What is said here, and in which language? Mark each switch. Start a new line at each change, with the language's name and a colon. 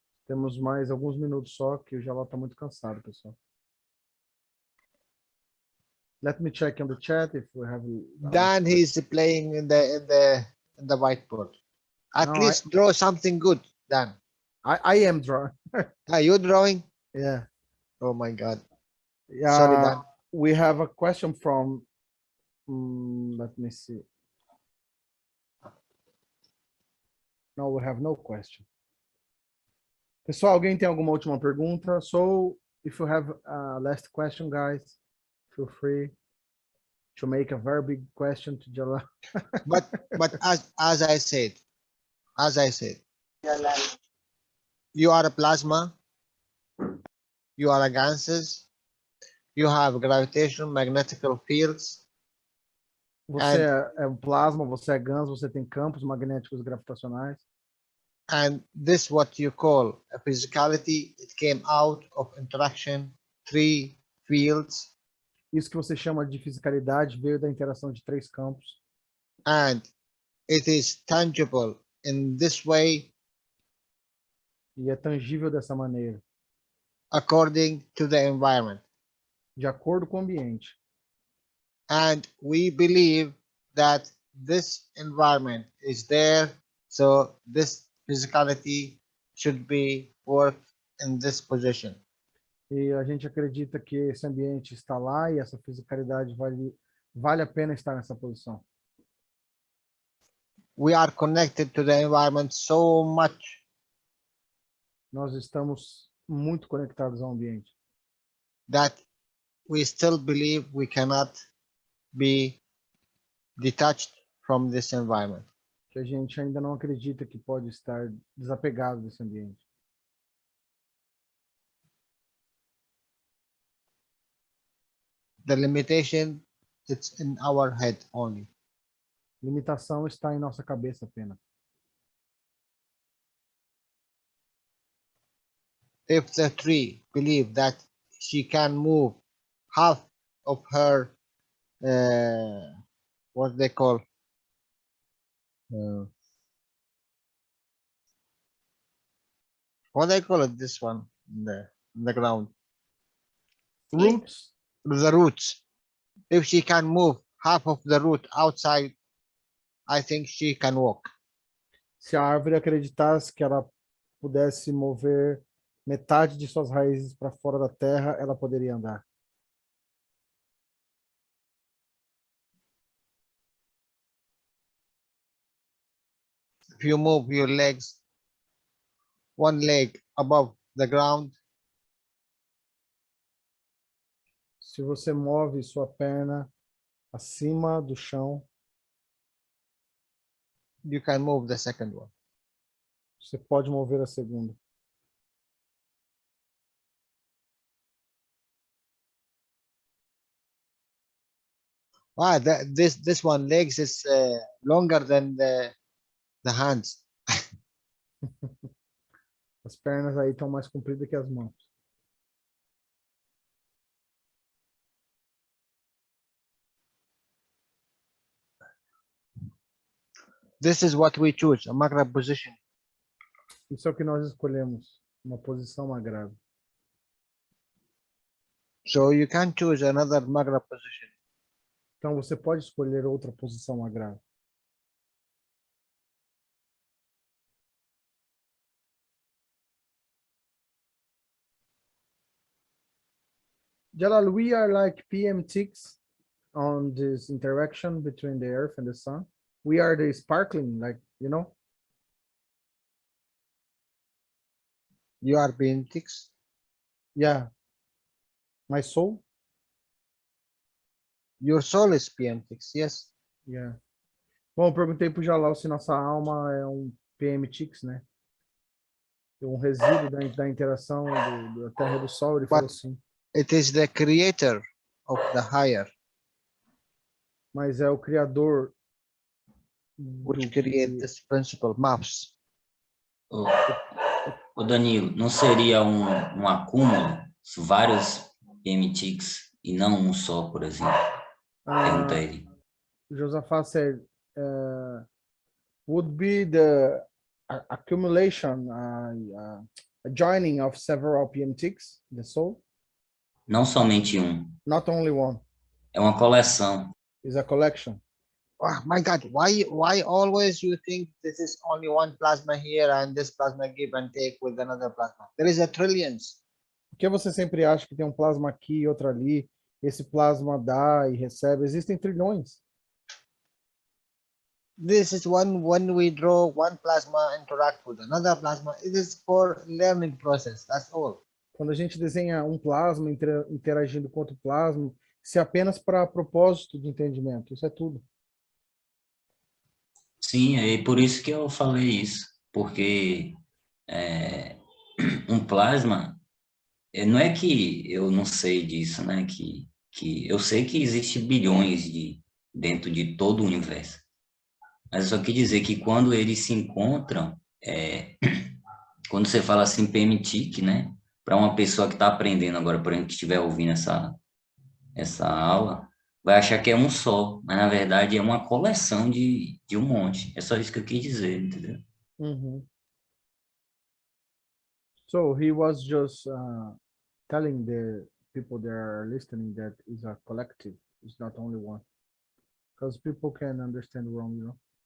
Portuguese: Temos mais alguns minutos só, que o Jalal está muito cansado, pessoal.
English: Let me check on the chat if we have. Dan, he's playing in the whiteboard. At No, least draw something good, Dan. I am drawing. Are you drawing? Yeah. Oh my God. Yeah. Sorry, Dan. We have a question from. Let me see. No, we have no question.
Portuguese: Pessoal, alguém tem alguma última pergunta?
English: So, if you have a last question, guys, feel free to make a very big question to Jalal. But as I said, you are a plasma, you are a gases, you have gravitational magnetical fields.
Portuguese: Você é um plasma, você é GANs, você tem campos magnéticos gravitacionais.
English: And this what you call a physicality, it came out of interaction, 3 fields.
Portuguese: Isso que você chama de fisicalidade veio da interação de 3 campos.
English: And it is tangible in this way.
Portuguese: E é tangível dessa maneira.
English: According to the environment.
Portuguese: De acordo com o ambiente.
English: And we believe that this environment is there, so this physicality should be worked in this position.
Portuguese: E a gente acredita que esse ambiente está lá e essa fisicalidade vale a pena estar nessa posição.
English: We are connected to the environment so much.
Portuguese: Nós estamos muito conectados ao ambiente.
English: That we still believe we cannot be detached from this environment.
Portuguese: Que a gente ainda não acredita que pode estar desapegado desse ambiente.
English: The limitation, it's in our head only.
Portuguese: Limitação está em nossa cabeça apenas.
English: If the tree believe that she can move half of her, what they call, what they call it, this one, in the ground. Roots. The roots. If she can move half of the root outside, I think she can walk.
Portuguese: Se a árvore acreditasse que ela pudesse mover metade de suas raízes para fora da terra, ela poderia andar.
English: If you move your legs, one leg above the ground,
Portuguese: se você move sua perna acima do chão,
English: you can move the second one.
Portuguese: Você pode mover a segunda.
English: This one legs is longer than the hands.
Portuguese: As pernas aí estão mais compridas que as mãos.
English: This is what we choose, a macro position.
Portuguese: Isso é o que nós escolhemos, Uma posição mais grave.
English: So you can choose another magra position.
Portuguese: Então você pode escolher outra posição mais grave.
English: Jalal, we are like PM ticks on this interaction between the earth and the sun. We are the sparkling, like, you know? You are being ticks. Yeah. My soul? Your soul is PM ticks, yes. Yeah.
Portuguese: Bom, eu perguntei pro Jalal se nossa alma é um PM ticks, né? Um resíduo da interação da Terra e do Sol. Ele falou assim.
English: It is the creator of the higher.
Portuguese: Mas é o criador
English: which create this principle maps.
Portuguese: O Danilo, não seria um acúmulo, vários PMTICs e não um só, por exemplo? Pergunta ele.
English: Josaphat said, would be the accumulation, a joining of several PMTICs, the soul?
Portuguese: Não somente um.
English: Not only one.
Portuguese: É uma coleção.
English: It's a collection. Oh my God, why always you think this is only one plasma here and this plasma give and take with another plasma? There is a trillions.
Portuguese: Por que você sempre acha que tem um plasma aqui e outro ali? Esse plasma dá e recebe. Existem trilhões.
English: This is when we draw one plasma interact with another plasma. It is for learning process. That's all.
Portuguese: Quando a gente desenha um plasma interagindo com outro plasma, isso é apenas para propósito de entendimento. Isso é tudo. Sim, é por isso que eu falei isso, porque um plasma, não é que eu não sei disso, né? Que eu sei que existe bilhões dentro de todo o universo, mas eu só quis dizer que quando eles se encontram, quando você fala assim PMTIC, né? Para uma pessoa que está aprendendo agora, por exemplo, que estiver ouvindo essa aula, vai achar que é um só, mas na verdade é uma coleção de um monte. É só isso que eu quis dizer, entendeu?
English: So he was just telling the people that are listening that it's a collective, it's not only one, because people can understand wrong, you know.